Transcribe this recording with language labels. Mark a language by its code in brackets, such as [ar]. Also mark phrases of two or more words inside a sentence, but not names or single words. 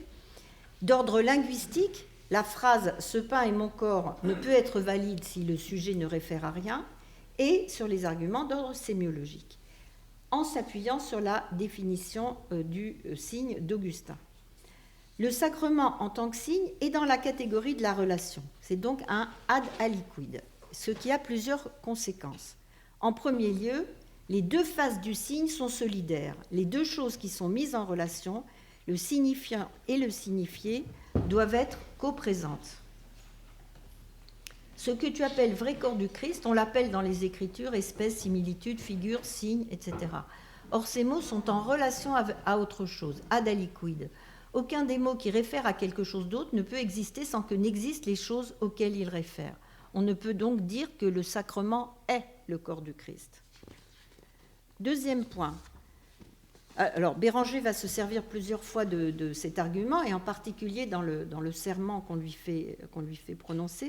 [fr] D'ordre linguistique, la phrase « ce pain est mon corps » ne peut être valide si le sujet ne réfère à rien, et sur les arguments d'ordre sémiologique, en s'appuyant sur la définition du signe d'Augustin. Le sacrement en tant que signe est dans la catégorie de la relation. C'est donc un [la] ad aliquid, [fr] ce qui a plusieurs conséquences. En premier lieu, les deux faces du signe sont solidaires. Les deux choses qui sont mises en relation, le signifiant et le signifié, doivent être coprésentes. Ce que tu appelles vrai corps du Christ, on l'appelle dans les Écritures espèce, similitude, figure, signe, etc. Or, ces mots sont en relation à autre chose, [la] ad aliquid. [fr] Aucun des mots qui réfèrent à quelque chose d'autre ne peut exister sans que n'existent les choses auxquelles ils réfèrent. On ne peut donc dire que le sacrement est le corps du Christ. Deuxième point. Alors, Béranger va se servir plusieurs fois de cet argument, et en particulier dans le serment qu'on lui fait prononcer.